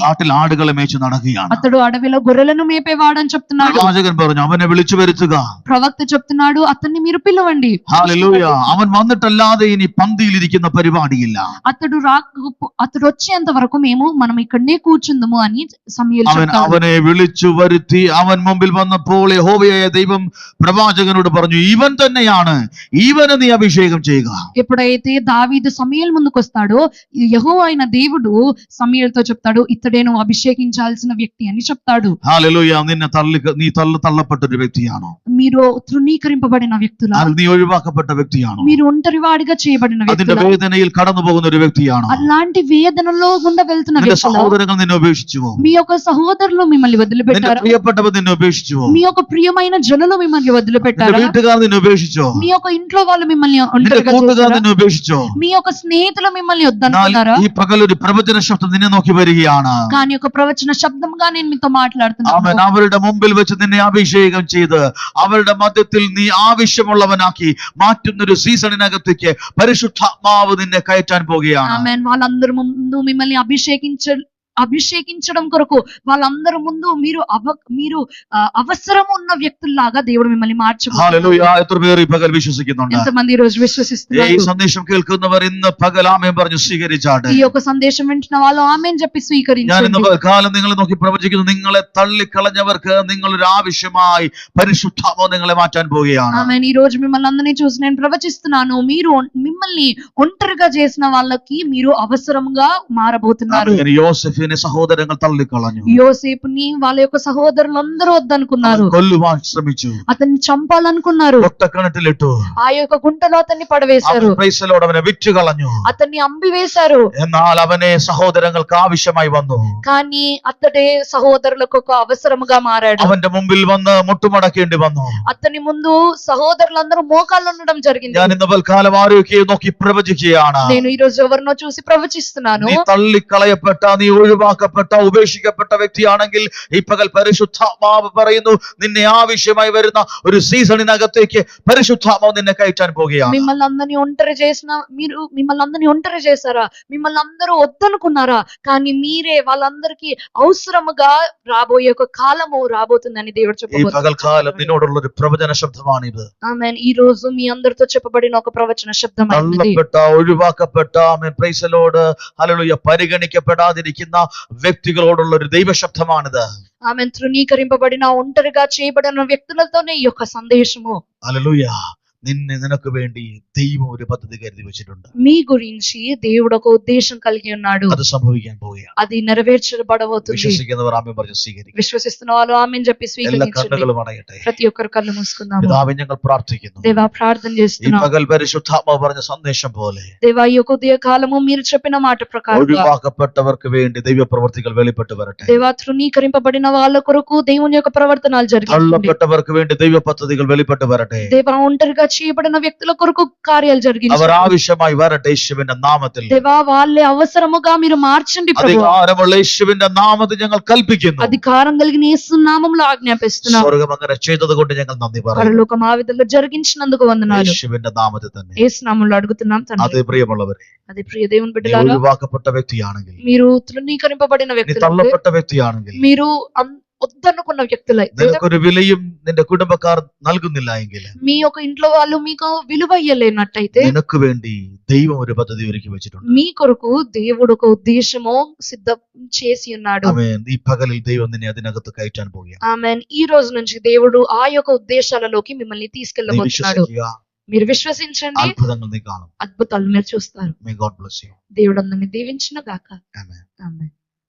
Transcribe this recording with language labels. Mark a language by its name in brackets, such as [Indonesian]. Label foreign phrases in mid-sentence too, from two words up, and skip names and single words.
[Malayalam] കാട്ടിൽ ആടുകളെ മേച്ചു നടക്കുകയാണ്. [Telugu] అతడు అడవిలో గొర్రెలను మేపేవాడని చెప్తున్నాడు. [Malayalam] പ്രവാചകൻ പറഞ്ഞു, അവനെ വിളിച്ചു വരുത്തുക. [Telugu] ప్రవక్త చెప్తున్నాడు, అతన్ని మీరు పిలవండి. [Malayalam] ഹല്ലേലൂയ. അവൻ വന്നിട്ടല്ലാതെ ഇനി പന്തിയിലിരിക്കുന്ന പരിപാടിയില്ല. [Telugu] అతడు వచ్చేంత వరకు మనం ఇక్కడనే కూర్చుందము అని సమూయేలు చెప్తాడు. [Malayalam] അവനെ വിളിച്ചു വരുത്തി അവൻ മുമ്പിൽ വന്നപ്പോൾ യഹോവയായ ദൈവം പ്രവാചകനോട് പറഞ്ഞു, ഇവൻ തന്നെയാണ്, ഇവനെ നീ അഭിഷേകം ചെയ്യുക. [Telugu] ఎప్పుడైతే దావీదు సమూయేలు ముందుకు వస్తాడో యెహోవా అయిన దేవుడు సమూయేలుతో చెప్తాడు, ఇతడే నువ్వు అభిషేకించాల్సిన వ్యక్తి అని చెప్తాడు. [Malayalam] ഹല്ലേലൂയ. നീ തള്ളപ്പെട്ട ഒരു വ്യക്തിയാണോ? [Telugu] మీరు తృణీకరింపబడిన వ్యక్తులా? [Malayalam] നീ ഒഴിവാക്കപ്പെട്ട വ്യക്തിയാണോ? [Telugu] మీరు ఒంటరివాడిగా చేయబడిన അതിന്റെ వ్యక్తులా? [Malayalam] വേദനയിൽ കടന്നു പോകുന്ന ഒരു വ്യക്തിയാണോ? [Telugu] అలాంటి వేదనలో గుండా వెళ్తున్న നിന്റെ వ్యక్తులా? [Malayalam] സഹോദരങ്ങൾ നിന്നെ ഉപേക്ഷിച്ചുവോ? [Telugu] మీ యొక్క సహోదరులు మిమ్మల్ని നിന്റെ వదిలిపెట్టారా? [Malayalam] പ്രിയപ്പെട്ടവർ നിന്നെ ഉപേക്ഷിച്ചുവോ? [Telugu] మీ యొక్క ప్రియమైన జనులు మిమ్మల్ని നിന്റെ వదిలిపెట్టారా? [Malayalam] വീട്ടുകാർ നിന്നെ ഉപേക്ഷിച്ചോ? [Telugu] మీ యొక్క ఇంట్లో వాళ్ళు మిమ్మల్ని നിന്റെ ఒంటరిగా കൂട്ടുകാർ చేశారా? [Malayalam] നിന്നെ ഉപേക്ഷിച്ചോ? [Telugu] మీ యొక్క స్నేహితులు మిమ్మల్ని എന്നാൽ వద్దనుకున్నారా? [Malayalam] ഈ പകൽ ഒരു പ്രവചന ശബ്ദം നിന്നെ നോക്കി വരികയാണ്. [Telugu] కానీ ఒక ప్రవచన శబ్దంగా నేను మీతో അവൻ మాట్లాడుతున్నాను. [Malayalam] അവരുടെ മുമ്പിൽ വെച്ച് നിന്നെ അഭിഷേകം ചെയ്ത് അവരുടെ മധ്യത്തിൽ നീ ആവശ്യമുള്ളവനാക്കി മാറ്റുന്ന ഒരു സീസണിനകത്തേക്ക് പരിശുദ്ധാത്മാവ് നിന്നെ കയറ്റാൻ പോകുകയാണ്. [Telugu] ఆమేన్. వాళ్ళందరి ముందు మిమ్మల్ని అభిషేకించడం కొరకు వాళ్ళందరి ముందు మీరు అవసరం ఉన్న వ్యక్తుల్లాగా దేవుడు మిమ్మల్ని మార్చబోతున్నాడు. [Malayalam] ഹല്ലേലൂയ. എത്ര പേർ ഈ പകൽ വിശ്വസിക്കുന്നുണ്ട്? [Telugu] ఎంతమంది ఈ రోజు ഈ విశ్వసిస్తున్నారు? [Malayalam] സന്ദേശം കേൾക്കുന്നവർ ഇന്ന് പകൽ ആമേൻ പറഞ്ഞു സ്വീകരിച്ചാട്ടെ. [Telugu] ఈ యొక్క సందేశం వింటున్న వాళ్ళు ఆమేన్ చెప్పి ഞാൻ స్వీకరించండి. [Malayalam] ഇന്ന് കാലം നിങ്ങളെ നോക്കി പ്രവചിക്കുന്നു, നിങ്ങളെ തള്ളിക്കളഞ്ഞവർക്ക് നിങ്ങളൊരു ആവശ്യമായി പരിശുദ്ധാത്മാവ് നിങ്ങളെ മാറ്റാൻ പോവുകയാണ്. [Telugu] ఆమేన్. ఈ రోజు మిమ్మల్ని అందరినీ చూసి నేను ప్రవచిస్తున్నాను, మిమ్మల్ని ఒంటరిగా చేసిన వాళ్ళకి మీరు అవసరంగా మారబోతున్నారు. [Malayalam] ആമേൻ. യോസേഫിനെ സഹോദരങ്ങൾ തള്ളിക്കളഞ്ഞു. [Telugu] యోసేపుని వాళ్ళ యొక్క సహోదరులందరూ వద్దనుకున్నారు. [Malayalam] കൊല്ലുവാൻ ശ്രമിച്ചു. [Telugu] అతన్ని చంపాలనుకున్నారు. [Malayalam] കൊട്ടക്കിണറ്റിലിട്ടു. [Telugu] ఆ యొక్క గుంటలో అతన్ని పడవేశారు. [Malayalam] പ്രൈസലോട് അവനെ വിറ്റ് കളഞ്ഞു. [Telugu] అతన్ని అంబివేశారు. [Malayalam] എന്നാൽ അവനെ സഹോദരങ്ങൾക്ക് ആവശ്യമായി വന്നു. [Telugu] కానీ అతడే సహోదరులకు ఒక అవసరముగా మారాడు. [Malayalam] അവന്റെ മുമ്പിൽ വന്ന് മുട്ടുമടക്കേണ്ടി വന്നു. [Telugu] అతని ముందు సహోదరులందరూ మోకాళ్ళు ఉండడం జరిగింది. [Malayalam] ഞാൻ ഇന്ന് പൽക്കാലം ആരോഗ്യം നോക്കി പ്രവചിക്കുകയാണ്. [Telugu] నేను ఈ రోజు ఎవరినో చూసి ప్రవచిస్తున్నాను. [Malayalam] നീ തള്ളിക്കളയപ്പെട്ട, നീ ഒഴിവാക്കപ്പെട്ട, ഉപേക്ഷിക്കപ്പെട്ട വ്യക്തിയാണെങ്കിൽ ഈ പകൽ പരിശുദ്ധാത്മാവ് പറയുന്നു, നിന്നെ ആവശ്യമായി വരുന്ന ഒരു സീസണിനകത്തേക്ക് പരിശുദ്ധാത്മാവ് നിന്നെ കയറ്റാൻ പോകുകയാണ്. [Telugu] మిమ్మల్ని అందరినీ ఒంటరి చేశారా? మిమ్మల్ని అందరూ వద్దనుకున్నారా? కానీ మీరే వాళ్ళందరికీ అవసరముగా రాబోయే ఒక కాలము రాబోతుందని దేవుడు ഈ చెప్పబోతున్నాడు. [Malayalam] പകൽക്കാലം നിന്നോടുള്ള ഒരു പ്രവചന ശബ്ദമാണിത്. [Telugu] ఆమేన్. ఈ రోజు మీ అందరితో చెప్పబడిన ఒక ప్రవచన శబ్దం అయింది. [Malayalam] തള്ളപ്പെട്ട, ഒഴിവാക്കപ്പെട്ട, ആമേൻ, [English] praise the Lord, [Malayalam] ഹല്ലേലൂയ, പരിഗണിക്കപ്പെടാതിരിക്കുന്ന വ്യക്തികളോടുള്ള ഒരു ദൈവശബ്ദമാണിത്. [Telugu] ఆమేన్. తృణీకరింపబడిన ఒంటరిగా చేయబడిన వ్యక్తులతోనే ఈ యొక్క సందేశము. [Malayalam] ഹല്ലേലൂയ. നിനക്ക് വേണ്ടി ദൈവം ഒരു പദ്ധതി കരുതി വെച്ചിട്ടുണ്ട്. [Telugu] మీ గురించి దేవుడు ఒక ఉద్దేశం కలిగి ఉన్నాడు. [Malayalam] അത് സംഭവിക്കാൻ പോവുകയാണ്. [Telugu] అది నెరవేర్చబడబోతుంది. [Malayalam] വിശ്വസിക്കുന്നവർ ആമേൻ പറഞ്ഞു സ്വീകരിക്കും. [Telugu] విశ్వసిస్తున్న వాళ్ళు ఆమేన్ చెప్పి എല്ലാ స్వీకరించండి. [Malayalam] കണ്ണുകളും അടയട്ടെ. [Telugu] ప్రతి ఒక్కరు కళ్ళు మూసుకుందాము. [Malayalam] പിതാവേ, ഞങ്ങൾ പ്രാർത്ഥിക്കുന്നു. [Telugu] దేవా, ప్రార్థన ഈ చేస్తున్నాం. [Malayalam] പകൽ പരിശുദ്ധാത്മാവ് പറഞ്ഞ സന്ദേശം പോലെ [Telugu] దేవా, ఈ యొక్క ఉదయ కాలము మీరు చెప్పిన మాట ప్రకారం [Malayalam] ഒഴിവാക്കപ്പെട്ടവർക്ക് വേണ്ടി ദൈവപ്രവർത്തികൾ വെളിപ്പെട്ടു വരട്ടെ. [Telugu] దేవా, తృణీకరింపబడిన వాళ్ళ కొరకు దేవుని యొక్క ప్రవర్తనలు జరిగించండి. [Malayalam] തള്ളപ്പെട്ടവർക്ക് വേണ്ടി ദൈവ പദ്ധതികൾ വെളിപ്പെട്ടു വരട്ടെ. [Telugu] దేవా, ఒంటరిగా చేయబడిన వ్యక్తుల కొరకు కార్యాలు അവർ జరిగించండి. [Malayalam] ആവശ്യമായി വരട്ടെ യേശുവിന്റെ നാമത്തിൽ. [Telugu] దేవా, వాళ్ళే అవసరముగా మీరు మార్చండి ప్రభు. [Malayalam] അധികാരമുള്ള യേശുവിന്റെ നാമത്തിൽ ഞങ്ങൾ കൽപ്പിക്കുന്നു. [Telugu] అధికారం కలిగిన యేసు నామములో ఆజ్ఞాపిస్తున్నాం. [Malayalam] സ്വർഗം അങ്ങനെ ചെയ്തത് കൊണ്ട് ഞങ്ങൾ നന്ദി പറയുന്നു. [Telugu] పరలోకం ఆ విధంగా జరిగించినందుకు వందనాలు. [Malayalam] യേശുവിന്റെ നാമത്തിൽ തന്നെ. [Telugu] యేసు నామములో అడుగుతున్నాం తండ్రి. [Malayalam] അതേ പ്രിയമുള്ളവരെ, [Telugu] అది ప్రియ దేవుని നീ బిడ్డలారా, [Malayalam] ഒഴിവാക്കപ്പെട്ട വ്യക്തിയാണെങ്കിൽ, [Telugu] మీరు తృణీకరింపబడిన നീ వ్యక్తులు, [Malayalam] തള്ളപ്പെട്ട വ്യക്തിയാണെങ്കിൽ, [Telugu] మీరు వద్దనుకున్న వ్యక్తులైతే, [Malayalam] നിനക്കൊരു വിലയും നിന്റെ കുടുംബക്കാർ നൽകുന്നില്ല എങ്കിൽ, [Telugu] మీ యొక్క ఇంట్లో వాళ్ళు మీకు విలువ ఇయ్యలేనట్టయితే, [Malayalam] നിനക്ക് വേണ്ടി ദൈവം ഒരു പദ്ധതി ഒരുക്കി വെച്ചിട്ടുണ്ട്. [Telugu] మీ కొరకు దేవుడు ఒక ఉద్దేశము సిద్ధం చేసి ఉన్నాడు. [Malayalam] ആമേൻ. ഈ പകലിൽ ദൈവം നിന്നെ അതിനകത്ത് കയറ്റാൻ പോവുകയാണ്. [Telugu] ఆమేన్. ఈ రోజు నుంచి దేవుడు ఆ యొక్క ఉద్దేశాలలోకి మిమ్మల్ని നീ తీసుకెళ్ళబోతున్నాడు. [Malayalam] വിശ്വസിക്കുക. [Telugu] మీరు విశ్వసించండి, [Malayalam] അത്ഭുതങ്ങൾ നീ കാണും. [Telugu] అద్భుతాలు మీరు చూస్తారు. [English] May God bless you. [Telugu] దేవుడు అందరిని దీవించును గాక. [English] Amen. [Telugu] ఆమేన్.